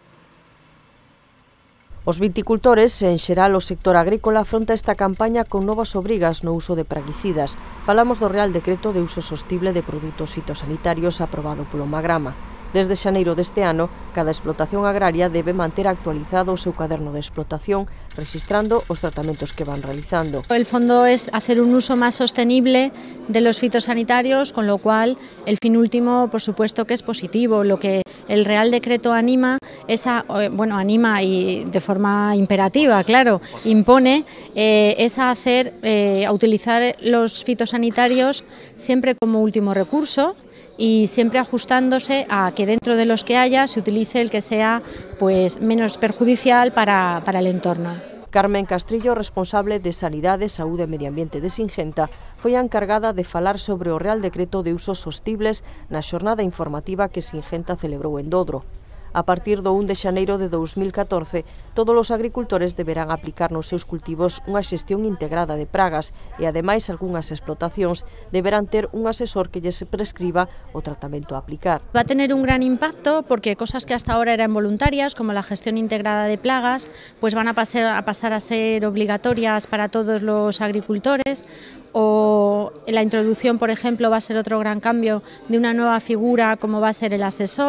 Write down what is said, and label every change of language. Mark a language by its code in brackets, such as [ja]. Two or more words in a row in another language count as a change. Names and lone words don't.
[gl] Os viticultores, en xeral o sector agrícola, afronta esta campaña con novas obrigas no uso de praguicidas. Falamos do Real Decreto de Uso Sostible de Produtos Fitosanitarios aprobado polo Magrama. Desde xaneiro deste ano, cada explotación agraria debe manter actualizado o seu caderno de explotación, registrando os tratamentos que van realizando. [es] El fondo es hacer un uso más sostenible de los fitosanitarios, con lo cual el fin último, por supuesto, que es positivo. Lo que el Real Decreto anima es anima y de forma imperativa, claro, impone es a utilizar los fitosanitarios siempre como último recurso, y siempre ajustándose a que dentro de los que haya se utilice el que sea pues menos perjudicial para el entorno. [gl] Carmen Castrillo, responsable de Sanidade, Saúde e Medio Ambiente de Singenta, foi a encargada de falar sobre o Real Decreto de Usos Sostibles na xornada informativa que Singenta celebrou en Dodro. A partir do 1 de xaneiro de 2014, todos os agricultores deberán aplicar nos seus cultivos unha xestión integrada de pragas e, ademais, algunhas explotacións deberán ter un asesor que lles prescriba o tratamento a aplicar. [es] Va a tener un gran impacto porque cosas que hasta ahora eran voluntarias, como la gestión integrada de plagas, pues van a pasar a ser obligatorias para todos los agricultores, o la introducción, por ejemplo, va a ser otro gran cambio de una nueva figura como va a ser el asesor.